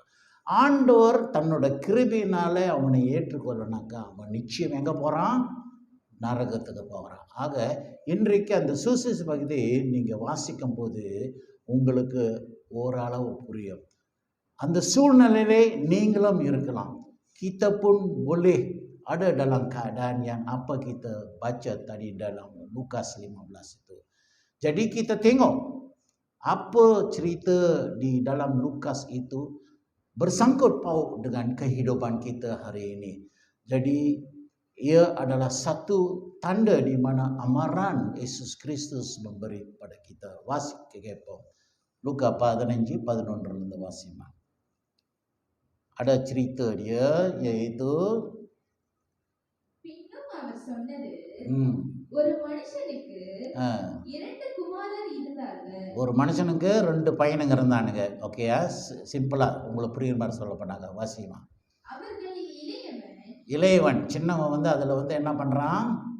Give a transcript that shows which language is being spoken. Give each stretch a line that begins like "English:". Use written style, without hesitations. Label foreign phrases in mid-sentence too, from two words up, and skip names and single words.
Tamil: ஆண்டவர் தன்னோட கிருபையினாலே அவனை ஏற்றுக்கொள்ளனாக்கா அவன் நிச்சயம் எங்கே போகிறான்? நரகத்துக்கு போகிறான். ஆக இன்றைக்கு அந்த சுவிசேஷ பகுதி நீங்கள் வாசிக்கும் போது உங்களுக்கு ஓரளவு புரியும். அந்த சூழ்நிலையிலே நீங்களும் இருக்கலாம்.
Malay: Kita pun boleh ada dalam keadaan yang apa kita baca tadi dalam Lukas 15 itu. Jadi kita tengok apa cerita di dalam Lukas itu bersangkut paut dengan kehidupan kita hari ini. Jadi ia adalah satu tanda di mana amaran Yesus Kristus memberi kepada kita. Wasik kekepong.
Tamil: Luka 15:11 வாசிமா.
Malay: Ada cerita dia, iaitu
Tamil: பின்னும் அவர் சொன்னது, ஒரு மனுஷனுக்கு இரண்டு குமாரர் இருந்தார்கள். ஒரு மனுஷனுக்கு ரெண்டு பையனுங்க இருந்தானுங்க. ஓகேயா? சிம்பிளா உங்களுக்கு புரியுற மாதிரி சொல்ல பண்ணாங்க. வாசிமா. அவர்களில் இளையவன் சின்னவன் அதில் என்ன பண்ணுறான்?